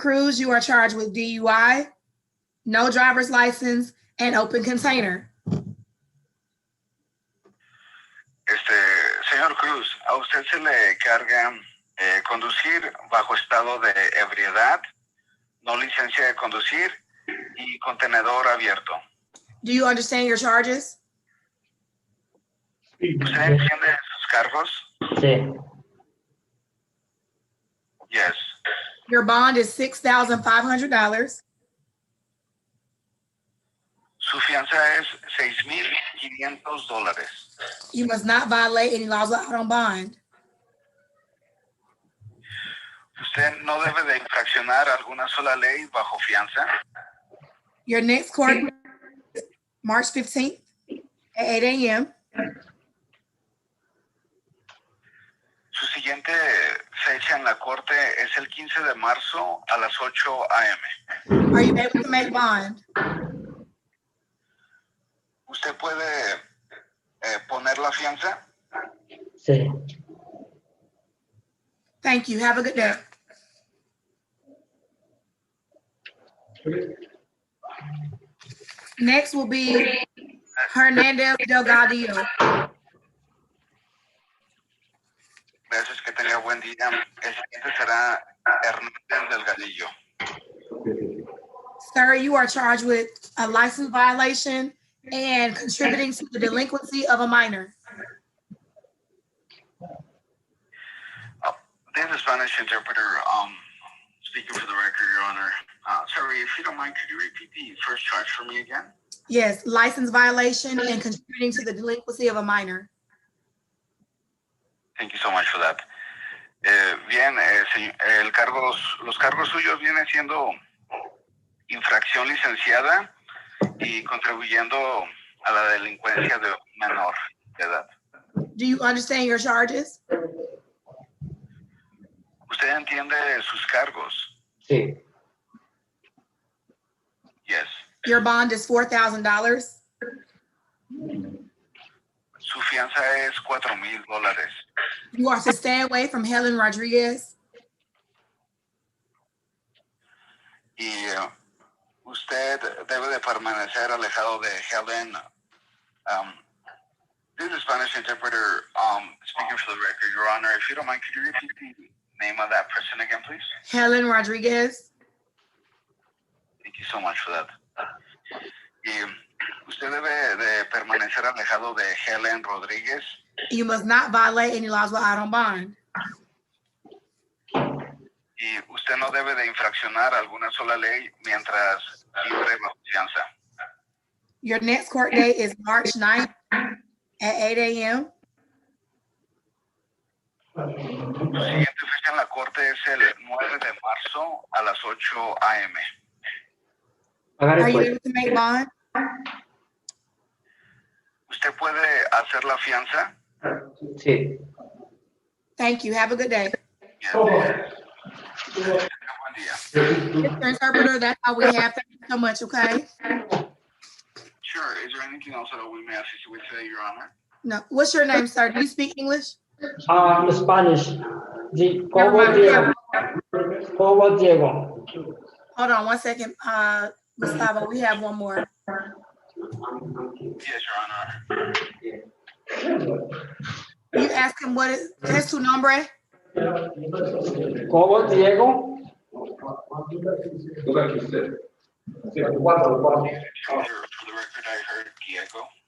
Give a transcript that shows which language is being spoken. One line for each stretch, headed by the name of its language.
English: Cruz, you are charged with DUI, no driver's license, and open container.
Spanish: Señor Cruz, a usted se le carga conducir bajo estado de ebriedad, no licencia de conducir y contenedor abierto.
English: Do you understand your charges?
Spanish: ¿Usted entiende sus cargos? Sí.
English: Yes. Your bond is $6,500.
Spanish: Su fianza es $6,500.
English: You must not violate any laws out on bond.
Spanish: Usted no debe de infraccionar alguna sola ley bajo fianza.
English: Your next court is March 15th at 8 a.m.
Spanish: Su siguiente fecha en la corte es el 15 de marzo a las 8 a.m.
English: Are you able to make bond?
Spanish: ¿Usted puede poner la fianza? Sí.
English: Thank you. Have a good day. Next will be Hernandez Delgadillo.
Spanish: Gracias, que tenga buen día. El siguiente será Hernández Delgadillo.
English: Sir, you are charged with a license violation and contributing to the delinquency of a minor. This is Spanish interpreter. Speaking for the record, Your Honor. Sorry, if you don't mind, could you repeat the first charge for me again? Yes, license violation and contributing to the delinquency of a minor. Thank you so much for that.
Spanish: Bien, los cargos suyos vienen siendo infracción licenciada y contribuyendo a la delincuencia de un menor de edad.
English: Do you understand your charges?
Spanish: ¿Usted entiende sus cargos? Sí.
English: Yes. Your bond is $4,000.
Spanish: Su fianza es $4,000.
English: You are to stay away from Helen Rodriguez.
Spanish: Y usted debe de permanecer alejado de Helen.
English: This is Spanish interpreter. Speaking for the record, Your Honor, if you don't mind, could you repeat the name of that person again, please? Helen Rodriguez. Thank you so much for that.
Spanish: Y usted debe de permanecer alejado de Helen Rodríguez.
English: You must not violate any laws while out on bond.
Spanish: Y usted no debe de infraccionar alguna sola ley mientras libre bajo fianza.
English: Your next court date is March 9th at 8 a.m.
Spanish: Su siguiente fecha en la corte es el 9 de marzo a las 8 a.m.
English: Are you able to make bond?
Spanish: ¿Usted puede hacer la fianza? Sí.
English: Thank you. Have a good day. Yes.
Spanish: Buen día.
English: Mr. Interpreter, that's all we have. Thank you so much, okay? Sure. Is there anything else that we may assist you with today, Your Honor? No. What's your name, sir? Do you speak English? Spanish. Never mind. Diego. Hold on one second. Gustavo, we have one more. Yes, Your Honor. You ask him what is,
Spanish: ¿qué es tu nombre?
English: Cobo Diego. For the record, I heard Diego.